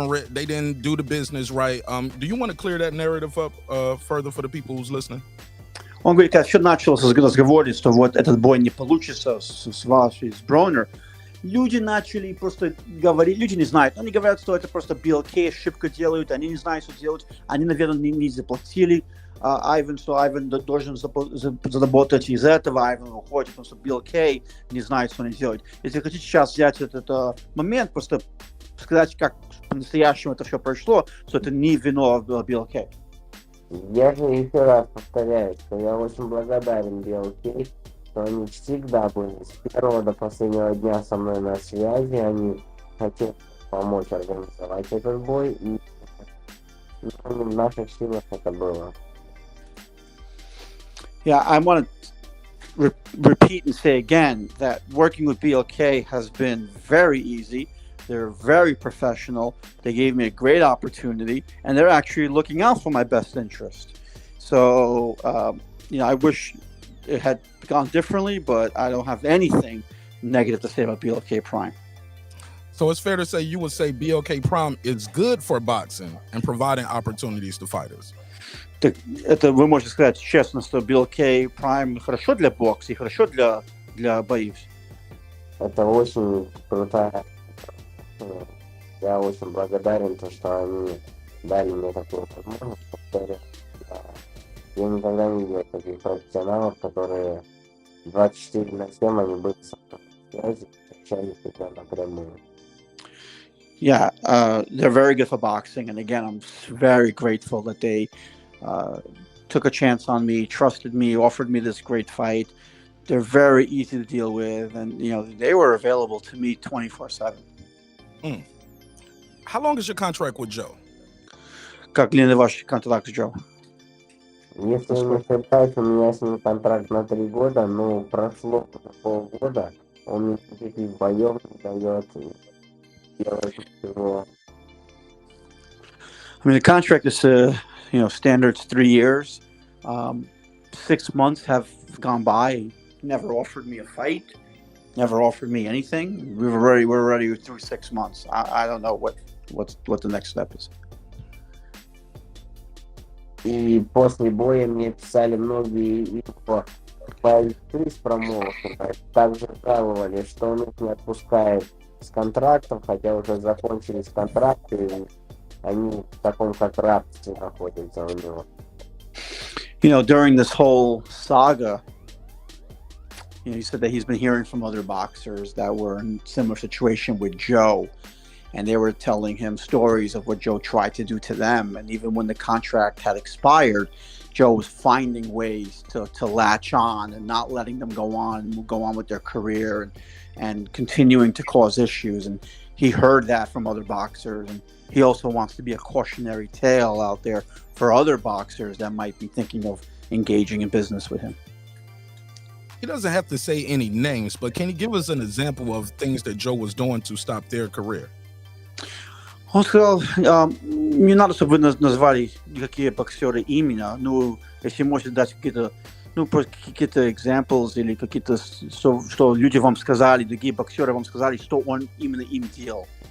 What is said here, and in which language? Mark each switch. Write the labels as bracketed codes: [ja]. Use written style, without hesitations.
[en] They didn't do the business right. Do you want to clear that narrative up further for the people who's listening? [ru] Он говорит, как все началось разговор, что вот этот бой не получится с вашей, с Бронер. Люди начали просто говорить, люди не знают, они говорят, что это просто BLK ошибка делают, они не знают, что делать, они, наверное, не заплатили Айван, что Айван должен заработать из этого, Айван уходит, потому что BLK не знает, что они делают. Если хотите сейчас взять этот момент, просто сказать, как по-настоящему это все прошло, что это не вино BLK. Я же еще раз повторяю, что я очень благодарен BLK, что они всегда были с первого до последнего дня со мной на связи, они хотели помочь организовать этот бой, и в наших силах это было. [en] Yeah, I want to repeat and say again that working with BLK has been very easy. They're very professional. They gave me a great opportunity, and they're actually looking out for my best interest. So, I wish it had gone differently, but I don't have anything negative to say about BLK Prime. So it's fair to say you would say BLK Prime is good for boxing and providing opportunities to fighters. [ru] Это вы можете сказать честно, что BLK Prime хорошо для бокса и хорошо для боев. Это очень круто. Я очень благодарен, что они дали мне такую возможность. Я никогда не видел таких профессионалов, которые 24/7 они были со мной на связи, общались всегда напрямую. [en] Yeah, they're very good for boxing, and again, I'm very grateful that they took a chance on me, trusted me, offered me this great fight. They're very easy to deal with, and they were available to me 24/7. How long is your contract with Joe? [ru] Как длинный ваш контракт с Joe? Если не ошибаюсь, у меня с ним контракт на 3 года, но прошло уже полгода, он мне никаких боев не дает делать ничего. [en] I mean, the contract is, standards 3 years. 6 months have gone by. Never offered me a fight. Never offered me anything. We're already through 6 months. I don't know what the next step is. [ru] И после боя мне писали многие бойцы с промоутера, также жаловали, что он их не отпускает с контрактом, хотя уже закончились контракты, и они в таком как рабстве находятся у него. [en] During this whole saga, he said that he's been hearing from other boxers that were in a similar situation with Joe, and they were telling him stories of what Joe tried to do to them. And even when the contract had expired, Joe was finding ways to latch on and not letting them go on with their career and continuing to cause issues. And he heard that from other boxers, and he also wants to be a cautionary tale out there for other boxers that might be thinking of engaging in business with him. He doesn't have to say any names, but can you give us an example of things that Joe was doing to stop their career? [ru] Он сказал, не надо, чтобы вы назвали какие боксеры именно, если можете дать какие-то, какие-то examples или какие-то, что люди вам сказали, другие боксеры вам сказали, что он именно им делал.